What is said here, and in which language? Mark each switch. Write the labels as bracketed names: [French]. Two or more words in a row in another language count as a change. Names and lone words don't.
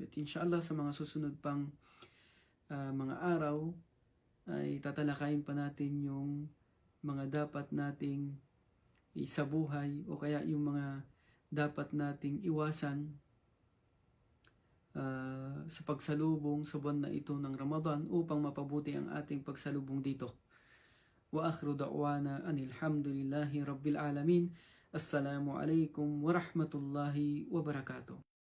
[Filipino] At inshallah sa mga susunod pang mga araw ay tatalakayin pa natin yung mga dapat nating isabuhay o kaya yung mga dapat nating iwasan sa pagsalubong sa buwan na ito ng Ramadan upang mapabuti ang ating pagsalubong dito. [Arabic] وآخر دعوانا أن الحمد لله رب العالمين. السلام عليكم ورحمة الله وبركاته.